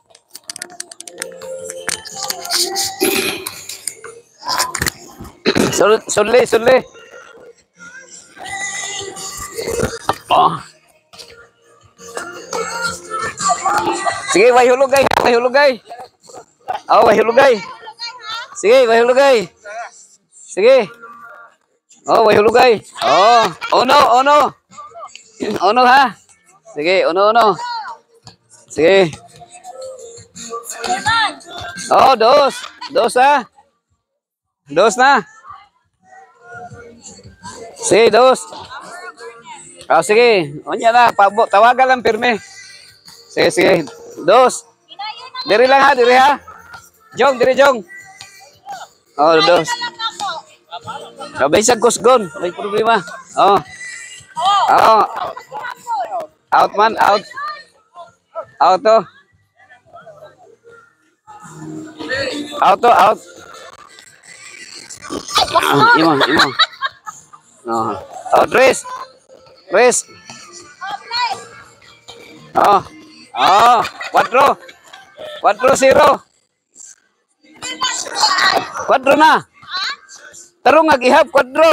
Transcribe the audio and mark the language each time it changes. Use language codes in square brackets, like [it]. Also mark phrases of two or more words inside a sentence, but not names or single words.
[ceb] Sudli, sudli. Oh. Sige, way hulugay. Way hulugay. Oh, way hulugay. Sige, way hulugay. Sige. Oh, way hulugay. Oh, uno, uno. Uno ha. Sige, uno, uno. Sige. Oh, dos. Dos ha. Dos na. Sige, dos. Oh, sige. Unya na. Tawagan lang pirme. Sige, sige. Dos. Diri lang ha, diri ha. Jong, diri jong. Oh, dos. Kabisag kusgon. May problema. Oh. Oh. Out man, out. Out to. Out to, out. Imo, imo. Oh. Oh, tres. Tres. Oh. Oh, 4. 4-0. 4 na. Tarong nag-ihap 4.